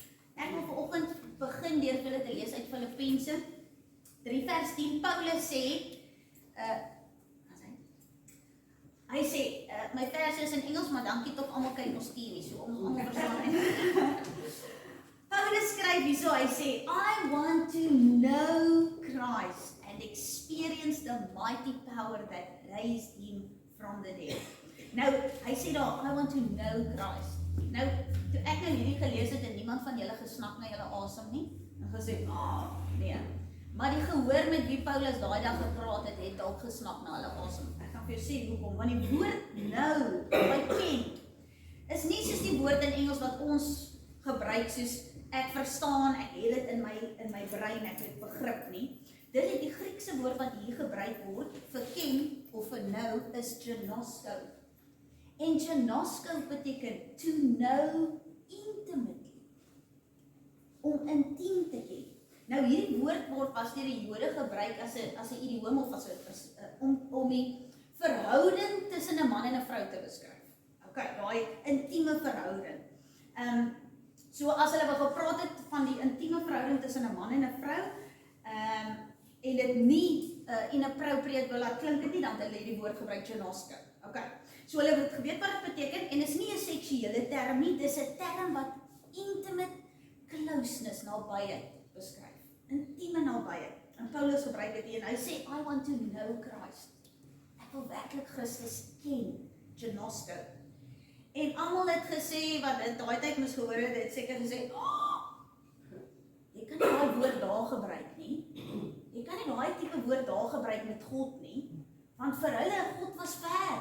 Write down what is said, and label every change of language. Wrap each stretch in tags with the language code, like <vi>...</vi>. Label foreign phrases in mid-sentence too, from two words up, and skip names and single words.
<af>Ek wil vanoggend begin deur vir julle te lees uit Filippense 3 vers 10. Paulus sê, hy sê, my vers is in Engels, maar dankie tog almal kyk ons TV, so ons almal verstaan. Paulus skryf hierso, hy sê,</af> <en>I want to know Christ and experience the mighty power that raised him from the dead.</en> <af>Nou, hy sê daar,</af> <en>I want to know Christ.</en> <af>Nou, toe ek nou hierdie gelees het en niemand van julle gesnak na julle asem nie, en gesê, nee. Maar die gehoor met wie Paulus daai dag gepraat het, het dalk gesnak na hulle asem. Ek gaan vir jou sê hoekom, want die woord nou, by ken, is nie soos die woord in Engels wat ons gebruik soos ek verstaan, ek het dit in my brein, ek het begrip nie. Dit is die Griekse woord wat hier gebruik word vir ken of vir know is gnosko. En gnosko beteken</af> <en>to know intimately,</en> <af>om intiem te ken. Nou hierdie woord word pas deur die Jode gebruik as 'n idioom of as 'n om die verhouding tussen 'n man en 'n vrou te beskryf. Okay, daai intieme verhouding. So as hulle wou gepraat het van die intieme verhouding tussen 'n man en 'n vrou, en dit nie inappropriate wil laat klink dit nie, dan het hulle die woord gebruik gnosko. Okay. So hulle het geweet wat dit beteken en is nie 'n seksuele term nie, dis 'n term wat</af> <en>intimate closeness,</en> <af>nabyheid beskryf. Intieme nabyheid. En Paulus gebruik dit hier en hy sê</af> <en>I want to know Christ.</en> <af>Ek wil werklik Christus ken, gnosko. En almal het gesê wat in daai tyd moes gehoor het seker gesê, jy kan nie daai woord daar gebruik nie. Jy kan nie daai tipe woord daar gebruik met God nie, want vir hulle God was ver.</af>